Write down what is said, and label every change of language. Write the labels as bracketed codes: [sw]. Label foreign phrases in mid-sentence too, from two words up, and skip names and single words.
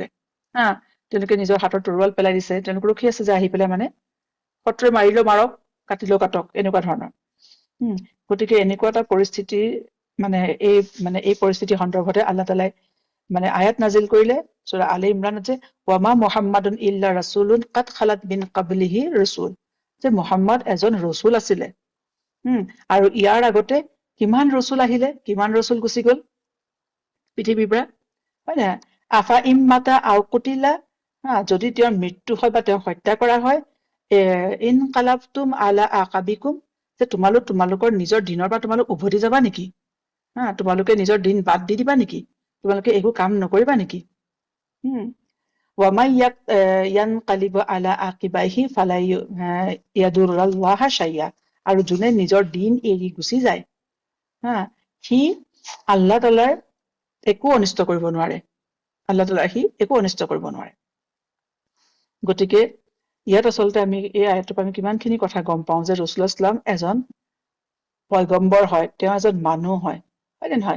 [as] তেওঁলোকে নিজৰ হাতত তৰোৱাল পেলাই দিছে, তেওঁলোকে ৰখি আছে যে আহি পেলাই মানে শত্ৰুৱে মাৰিলেও মাৰক, কাটিলেও কাটক, এনেকুৱা ধৰণৰ। গতিকে এনেকুৱা এটা পৰিস্থিতি এই পৰিস্থিতিৰ সন্দৰ্ভতে আল্লাহ তাআলাই মানে আয়াত নাজিল কৰিলে সূৰা আলি ইমৰানত যে [ar] وما محمد إلا رسول قد خلت من قبله الرسل, [as] যে মুহাম্মদ এজন ৰছুল আছিলে। আৰু ইয়াৰ আগতে কিমান ৰছুল আহিলে, কিমান ৰছুল গুচি গল পৃথিৱীৰ পৰা, হয় নহয়? [ar] أفإن مات أو قتل, [as] যদি তেওঁৰ মৃত্যু হয় বা তেওঁক হত্যা কৰা হয়, [ar] انقلبتم على أعقابكم, [as] যে তোমালোকৰ নিজৰ দিনৰ পৰা তোমালোক উভতি যাবা নেকি? তোমালোকে নিজৰ দিন বাদ দি দিবা নেকি? তোমালোকে একো কাম নকৰিবা নেকি? [ar] ومن ينقلب على عقبيه فلن يضر الله شيئا, [as] আৰু যোনে নিজৰ দিন এৰি গুচি যায় সি আল্লাহ তাআলাৰ একো অনিষ্ট কৰিব নোৱাৰে। আল্লাহ তাআলাৰ সি একো অনিষ্ট কৰিব নোৱাৰে। গতিকে ইয়াত আচলতে আমি এই আয়াতৰ পৰা আমি কিমানখিনি কথা গম পাওঁ যে [ar] رسول الله صلى الله عليه وسلم [as] এজন পয়গম্বৰ হয়, তেওঁ এজন মানুহ হয় নে নহয়?